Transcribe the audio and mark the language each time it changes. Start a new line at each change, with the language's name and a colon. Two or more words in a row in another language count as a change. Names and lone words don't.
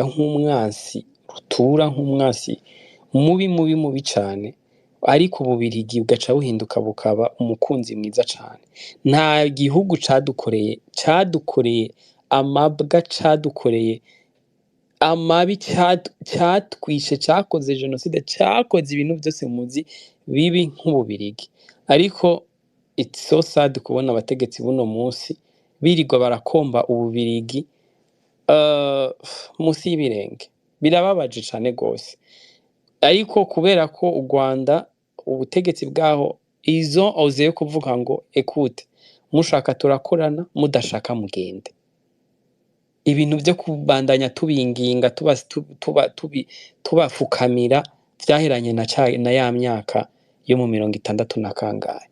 Rundi: nk'umwansi rutura nk'umwansi mubi cyane ariko Ububirigi bugaca buhinduka bukaba umukunzi mwiza cyane nta gihugu cadukoreye amabwa cadukoreye amabi cyatwishe cyakoze genocide cyakoze ibintu byose muzi bibi nk'Ububirigi ariko
English: it's so sad
Rundi: kubona abategetsi buno munsi birirwa barakomba Ububirigi munsi y'ibirenge birababaje cyane gose ariko kubera ko u Rwanda ubutegetsi bwaho izo ozeye kuvuga ngo écoute mushaka turakorana mudashaka mugende ibintu byo kubandanya tubinginga tubafukamira vyaheranye na ya myaka yo mu 60 na kangahe.